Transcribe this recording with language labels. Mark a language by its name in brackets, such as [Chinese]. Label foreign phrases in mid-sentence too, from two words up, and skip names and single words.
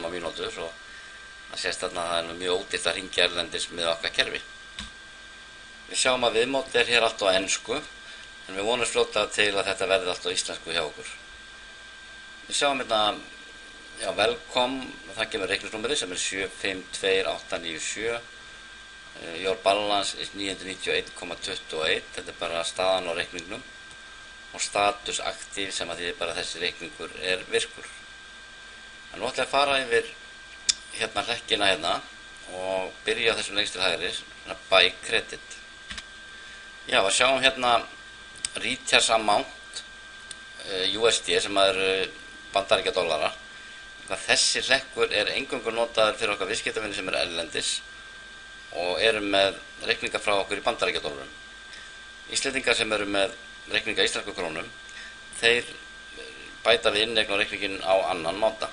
[Icelandic] á mínútu, svo það sést þarna að það er mjög ódýrt að hringja erlendis með okkar kerfi. Við sjáum að viðmótið er hér allt á ensku en við vonumst fljótlega til að þetta verði allt á íslensku hjá okkur. Við sjáum hérna, welcome, það kemur reikningsnúmerið sem er 752897, [English] your balance is [Icelandic] 991,21, þetta er bara staðan á reikningnum og status aktív sem að því bara þessi reikningur er virkur. En nú ætla ég að fara yfir hérna hlekkina hérna og byrja á þessum lengst til hægri, svona [English] buy credit. [Icelandic] Já, við sjáum hérna [English] recharge amount [Icelandic] USD sem er bandaríkja dollara. Þessi hlekkur er eingöngu notaður fyrir okkar viðskiptavinni sem er erlendis og eru með reikninga frá okkur í bandaríkja dollarum. Íslendingar sem eru með reikninga í íslensku krónum, þeir bæta við inneign og reikningin á annan máta.